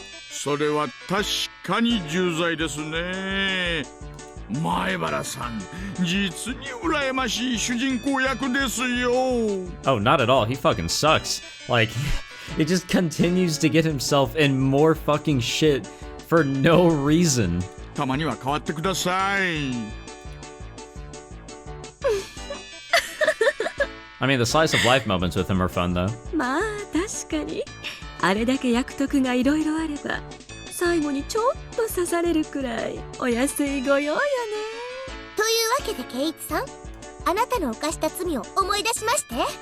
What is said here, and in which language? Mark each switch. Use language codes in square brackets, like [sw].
[ja] それは確かに重罪ですね。前原さん、実に羨ましい主人公役ですよ。 [en] Oh, not at all. He fucking sucks. Like, he just continues to get himself in more fucking shit for no reason. [ja] たまには変わってください。 [en] I mean, the slice of life moments with him are fun, though. [ja] まあ確かにあれだけ役得がいろいろあれば最後にちょっと刺されるくらいお安いご用よね。というわけで圭一さん、あなたの犯した罪を思い出しまして。